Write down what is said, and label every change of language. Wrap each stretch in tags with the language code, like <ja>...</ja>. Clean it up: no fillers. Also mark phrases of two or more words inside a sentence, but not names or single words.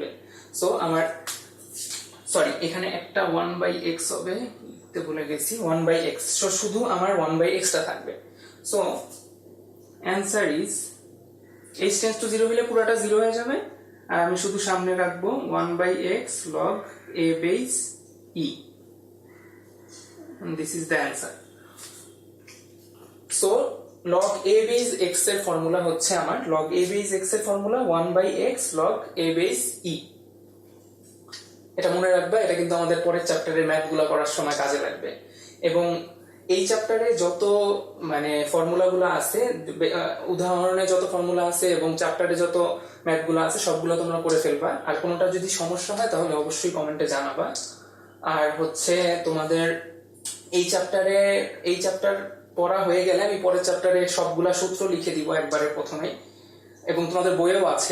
<bn>সো আমার সরি এখানে একটা</bn> <en>1 by x</en> <bn>হবে, লিখতে ভুলে গেছি</bn> <en>1 by x.</en> <bn>সো শুধু আমার</bn> <en>1 by x</en> <bn>টা থাকবে।</bn> <en>so answer is h tends to 0</en> <bn>হলে পুরোটা 0 হয়ে যাবে, আর আমি শুধু সামনে রাখবো</bn> <en>1 by x log a base e, and this is the answer. So log a base x</en> <bn>এর ফর্মুলা হচ্ছে আমার</bn> <en>log a base x</en> <bn>এর ফর্মুলা</bn> <en>1 by x log a base e।</en> <bn>এটা মনে রাখবে, এটা কিন্তু আমাদের পরের চ্যাপ্টারের ম্যাথগুলো করার সময় কাজে লাগবে। এবং এই চ্যাপ্টারে যত মানে ফর্মুলাগুলো আছে, উদাহরণে যত ফর্মুলা আছে এবং চ্যাপ্টারে যত ম্যাথগুলো আছে সবগুলো তোমরা করে ফেলবা। আর কোনোটা যদি সমস্যা হয় তাহলে অবশ্যই কমেন্টে জানাবা। আর হচ্ছে তোমাদের এই চ্যাপ্টার পড়া হয়ে গেলে আমি পরের চ্যাপ্টারে সবগুলা সূত্র লিখে দিব একবারে প্রথমে, এবং তোমাদের বইয়েও আছে।</bn>